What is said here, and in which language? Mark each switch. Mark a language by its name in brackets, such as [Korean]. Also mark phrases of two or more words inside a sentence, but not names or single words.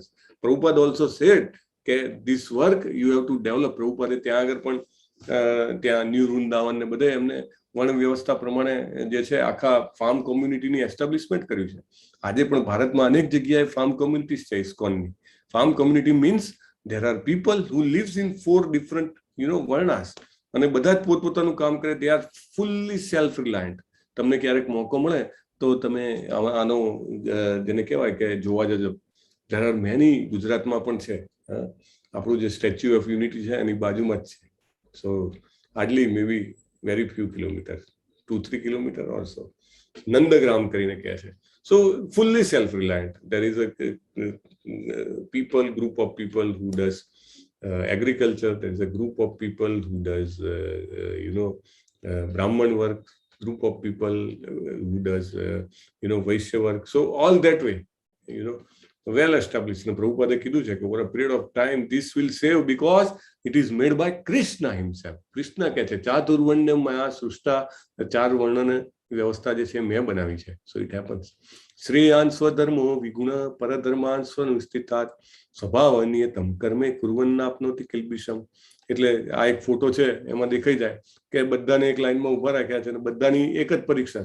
[English] પ્રભુપાદ also said કે this work you have to develop. [Gujarati] પ્રભુપાદે ત્યાં આગળ પણ ત્યાં ન્યૂ વૃંદાવન ને બધે એમને વર્ણ વ્યવસ્થા પ્રમાણે જે છે આખા [English] farm communityની establishment [Gujarati] કર્યું છે. આજે પણ ભારતમાં અનેક જગ્યાએ [English] farm communities [Gujarati] છે ઇસ્કોનની. [English] farm community means there are people who lives in 4 different varnas [Gujarati] અને બધા જ પોતપોતાનું કામ કરે. [English] they are fully self reliant. [Gujarati] તમને ક્યારેક મોકો મળે તો તમે આનો જેને કહેવાય કે જોવા જજો. [English] there are many [Gujarati] ગુજરાતમાં પણ છે. આપણું જે સ્ટેચ્યુ ઓફ યુનિટી છે એની બાજુમાં જ છે. [English] so hardly may be very few kilometer, 2-3 kilometer or so, નંદગ્રામ [Gujarati] કરીને કહે છે. [English] So fully self-reliant. There is a group of people who does agriculture. There is a group of people who does Brahman work. Group of people who does Vaishya work. So all that way, well established. And Prabhupada [Gujarati] કીધું છે [English] over a period of time this will save because it is made by Krishna himself. [Gujarati] Krishna કહે છે [Sanskrit] ચાતુર્વર્ણ્ય મયા સૃષ્ટા, [Gujarati] ચાર વર્ણને વ્યવસ્થા જે છે મેં બનાવી છે. [English] so it happens. [Sanskrit] શ્રેયાન સ્વધર્મો વિગુણ પરધર્માન સ્વનુષ્ઠિતાત સ્વભાવ અનિયતમ કર્મે કુર્વન્નાપ્નોતિ કિલ્બિષમ. [Gujarati] એટલે આ એક ફોટો છે એમાં દેખાઈ જાય કે બધાને એક લાઈનમાં ઉભા રાખ્યા છે અને બધાની એક જ પરીક્ષા.